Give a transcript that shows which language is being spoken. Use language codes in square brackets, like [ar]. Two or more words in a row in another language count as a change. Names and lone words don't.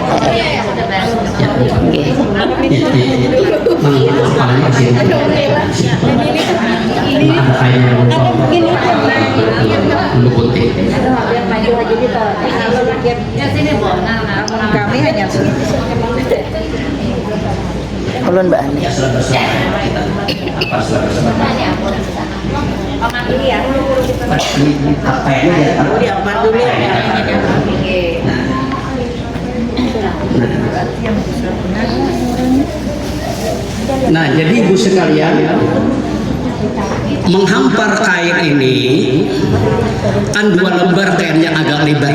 [id] Ada kainnya bulu putih. kami hanya Ulun Mbak Ani. Nah, jadi ibu sekalian, menghampar kain ini kan 2 lembar kainnya agak lebar.